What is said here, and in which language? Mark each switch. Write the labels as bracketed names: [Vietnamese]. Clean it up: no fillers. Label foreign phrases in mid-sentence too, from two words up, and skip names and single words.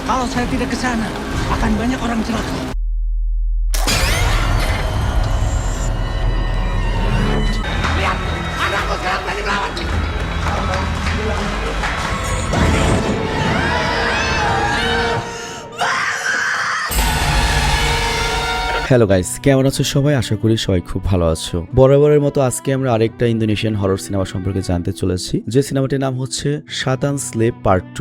[Indonesian] saya tidak ke sana, akan banyak orang celaka. Lihat, anakku sekarang tadi melawan. [Bangla] হ্যালো গাইস, কেমন আছো সবাই? আশা করি সবাই খুব ভালো আছো। বরাবরের মতো আজকে আমরা আরেকটা ইন্দোনেশিয়ান হরর সিনেমা সম্পর্কে জানতে চলেছি, যে সিনেমাটির নাম হচ্ছে শাতান স্লেভ পার্ট 2।